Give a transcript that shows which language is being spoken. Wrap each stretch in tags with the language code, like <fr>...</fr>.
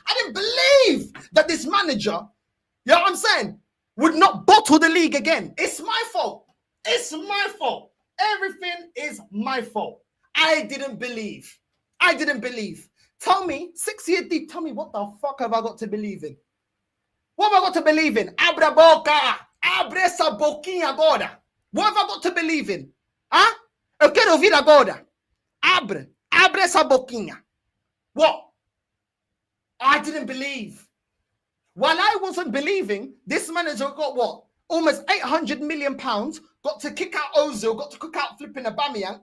<en>I didn't believe that this manager, you know what I'm saying, would not bottle the league again. It's my fault. It's my fault. Everything is my fault. I didn't believe. Tell me, 6 years deep, tell me what the fuck have I got to believe in? What have I got to believe in?</en> <pt>Abra boca. Abre essa boquinha agora.</pt> <en>What have I got to believe in?</en> <pt>Huh? Eu quero ouvir agora. Abre essa boquinha. What?</pt> <en>I didn't believe. While I wasn't believing, this manager got what? Almost £800 million, got to kick out Ozil, got to kick out flipping Aubameyang.</en>